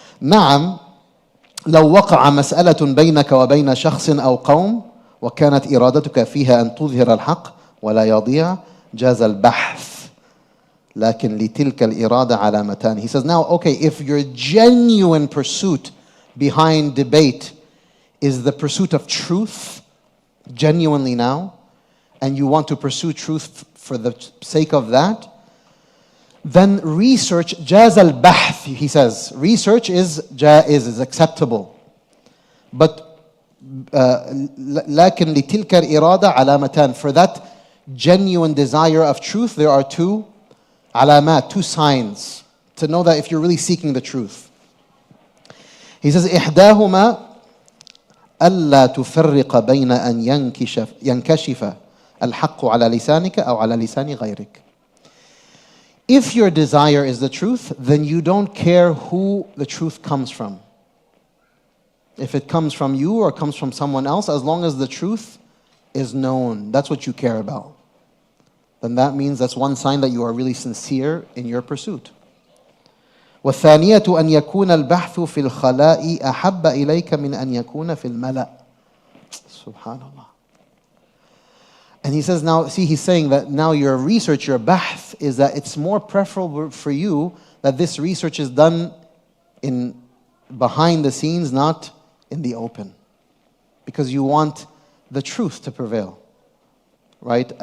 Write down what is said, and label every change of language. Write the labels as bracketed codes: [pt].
[ar] نعم لو وقع مسألة بينك وبين شخص أو قوم وكانت إرادتك فيها أن تظهر الحق ولا يضيع جاز البحث لكن لتلك الإرادة علامتان. [en] He says, now, okay, if your genuine pursuit behind debate is the pursuit of truth, genuinely now, and you want to pursue truth for the sake of that, then research, jaz al-bahth, he says. Research is jaiz, is acceptable. But [ar] لكن لتلك الإرادة علامتان. [en] For that genuine desire of truth, there are two alamat, two signs to know that if you're really seeking the truth. He says, [ar] إحداهما ألا تفرق بين أن ينكشف الحق على لسانك أو على لسان غيرك. [en] If your desire is the truth, then you don't care who the truth comes from. If it comes from you or comes from someone else, as long as the truth is known, that's what you care about. Then that means that's one sign that you are really sincere in your pursuit. [ar] والثانية أن يكون البحث في الخلاء أحب إليك من أن يكون في الملأ. Subhanallah. [en] And he says now, see, he's saying that now your research, your bahth, is that it's more preferable for you that this research is done in behind the scenes, not in the open. Because you want the truth to prevail. Right?